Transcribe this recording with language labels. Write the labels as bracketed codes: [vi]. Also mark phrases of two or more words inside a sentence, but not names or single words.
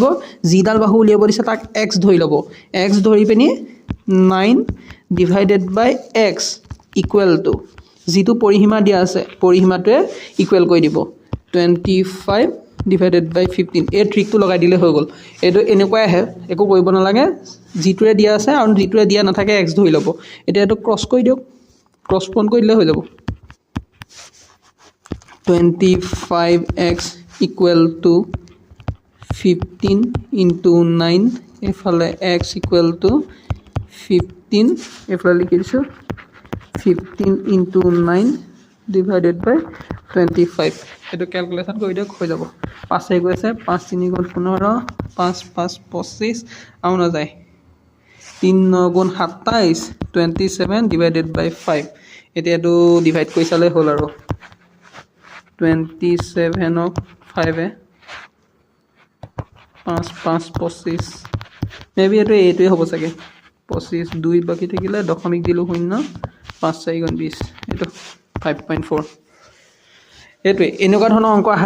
[as] যিডাল বাহু উলিয়াব দিছে তাক x ধৰি ল'ব x ধৰি পিনি 9 [en] divided by x equal to [as] যিটো পৰিসীমা দিয়া আছে পৰিসীমাটোৱে ইকুৱেল কৰি দিব 25 [en] divided by [as] 15 এই ট্ৰিকটো লগাই দিলে হৈ গ'ল এইটো এনেকুৱাই আহে একো কৰিব নালাগে যিটোৱে দিয়া আছে আৰু যিটোৱে দিয়া নাথাকে x ধৰি ল'ব এতিয়া এইটো ক্ৰছ কৰি দিয়ক [en] cross point [as] কৰি দিলে হৈ যাব [en] 25x equal to 15 into 9 [as] এফালে [en] x equal to [as] 15 এফালে লিখি দিছোঁ [en] 15 into 9 divided by 25 [as] এইটো ক্যালকুলেশন কৰি দিয়ক হৈ যাব 5 গৈ আছে 5 3 গুণ 15 5 5 25 আৰু না যায় 3 9 গুণ 27 [en] 27 divided by 5 [as] এতিয়া এইটো ডিভাইড কৰি চালে হ'ল আৰু 27 of 5 5 5 25 মেবি এইটোৱে হ'ব চাগে 25 2 বাকি থাকিলে দশমিক দিলোঁ 0 5 4 গুণ 20 এইটো 5.4 এইটোৱে এনেকুৱা ধৰণৰ অংক আহে